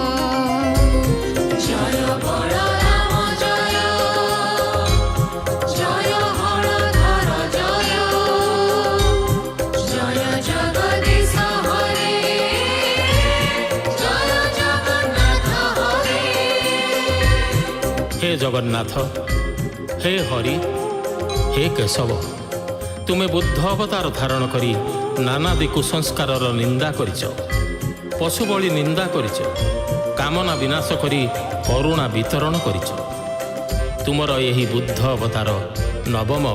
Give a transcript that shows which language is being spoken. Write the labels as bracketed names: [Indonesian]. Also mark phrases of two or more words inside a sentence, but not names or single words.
[Odia] ଜୟ ବଳରାମ ଜୟ ଜୟ ହଳଧର ଜୟ ଜୟ ଜଗଦୀଶ ହରେ ଜୟ ଜଗନ୍ନାଥ ହରେ। हे ଜଗନ୍ନାଥ, हे ହରି, हे କେଶବ, ତୁମେ ବୁଦ୍ଧ ଅବତାର ଧାରଣ କରି ନାନାଦି କୁସଂସ୍କାରର ନିନ୍ଦା କରିଛ, ପଶୁ ବଳି ନିନ୍ଦା କରିଛ, କାମନା ବିନାଶ କରି କରୁଣା ବିତରଣ କରିଛ। ତୁମର ଏହି ବୁଦ୍ଧ ଅବତାର ନବମ ଅବତାର।